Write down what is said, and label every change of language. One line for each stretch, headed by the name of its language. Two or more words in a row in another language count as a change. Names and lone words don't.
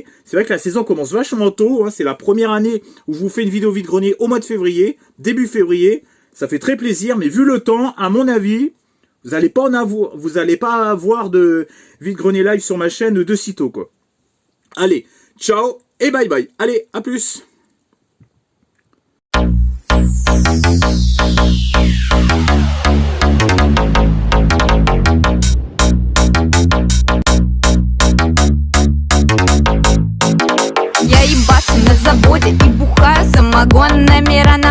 French: C'est vrai que la saison commence vachement tôt, hein, c'est la première année où je vous fais une vidéo vide-grenier au mois de février, début février. Ça fait très plaisir, mais vu le temps, à mon avis, vous allez pas avoir de vide-grenier live sur ma chaîne de sitôt, quoi. Allez, ciao et bye bye. Allez, à plus.
Russian: Я ебашу на заводе и бухаю самогонными ранами.